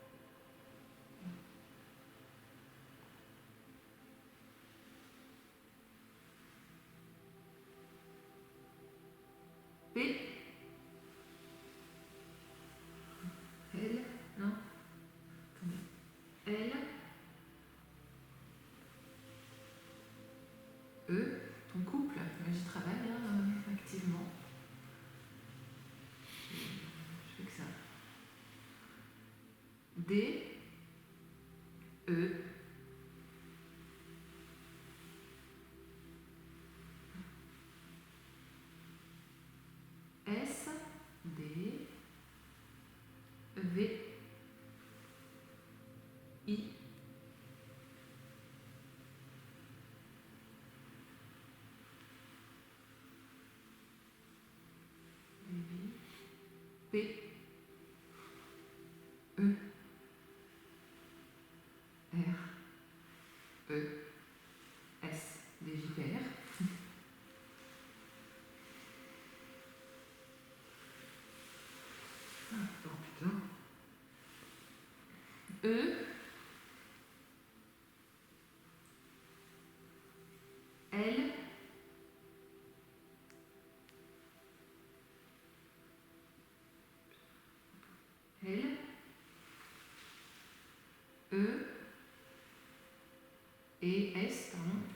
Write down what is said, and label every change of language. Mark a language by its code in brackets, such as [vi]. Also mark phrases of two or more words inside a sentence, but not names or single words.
[fr] P, L, non, attendez, L, E, ton couple, j'y travaille activement. Je fais que ça. D, E, S, D, V, I, P, E, R, E, S, des vipères. Oh putain. E, L, L, E, et S, pardon.